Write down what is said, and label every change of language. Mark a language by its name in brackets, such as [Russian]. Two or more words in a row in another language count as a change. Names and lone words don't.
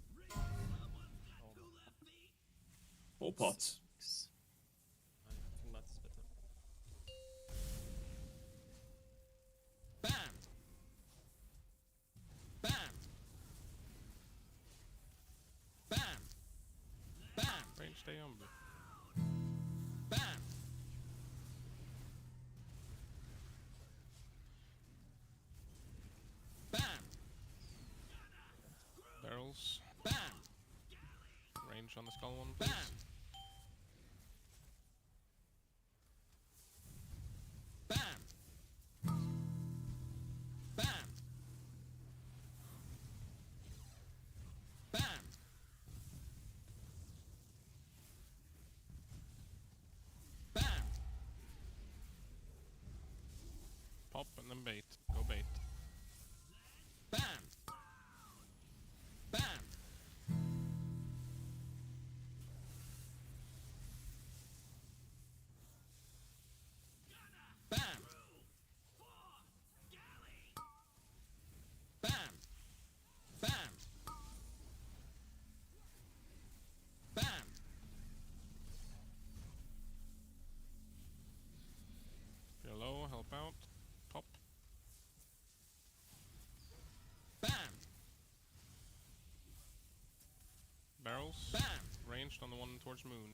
[English] Or pots. I think that's better. Bam! Bam! Bam! Bam! Range stay on. Bam! Bam! Barrels. Bam! Range on the skull one, please. Bam! Bam! Bam! Bam! Pop and then bait. Go bait. Bam! Bam! Bam! Bam! Bam! Bam! If you're low, help out. Pop. Bam! Barrels. Bam! Ranged on the one towards moon.